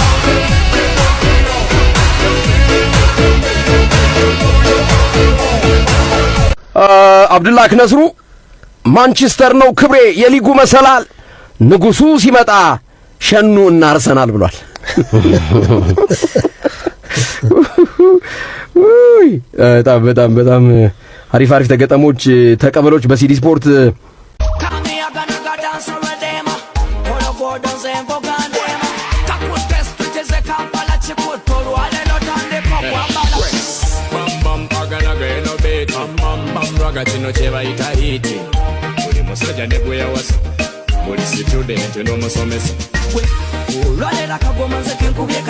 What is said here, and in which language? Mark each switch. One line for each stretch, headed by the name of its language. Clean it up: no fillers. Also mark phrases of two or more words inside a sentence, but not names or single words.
Amharic: አብዱላህ ነስሩ ማንቸስተር ነው ክብሬ የሊጉ መሰላል ንጉሱ ሲመጣ ሸኑና አርሰናል ብሏል። በጣም አሪፍ ተገጠሞች ተቀበሎች በሲቲ ስፖርት
Ganda: kino kyebayita hiti buli musajja ne gwe yawasa buli student n'omusomesa olwalera kagoma nze kenkubye